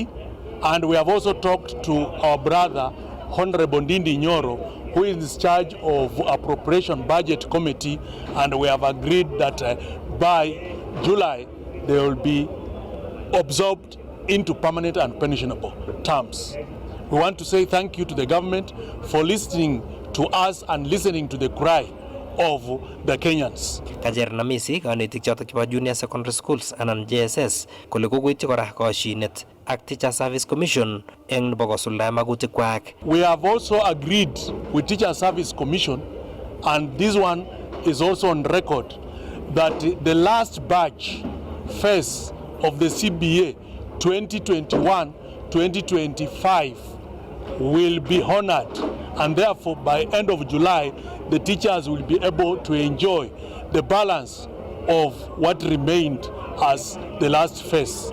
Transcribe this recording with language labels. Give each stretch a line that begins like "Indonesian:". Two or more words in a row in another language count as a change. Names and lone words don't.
English: And we have also talked to our brother Honorable Ndindi Nyoro, who is in charge of Appropriation Budget Committee, and we have agreed that by July they will be absorbed into permanent and pensionable terms. We want to say thank you to the government for listening to us and listening to the cry of the Kenyans.
Kalenjin: Kajer Namisi kanetik chotok chebo
English: junior secondary schools
Kalenjin: anan JSS kole kokoityi kora koshinet ak Teacher Service Commission eng nebo kosuldae magutik kwak.
English: We have also agreed with Teacher Service Commission, and this one is also on record, that the last batch phase of the CBA 2021-2025 will be honored, and therefore by end of July the teachers will be able to enjoy the balance of what remained as the last phase.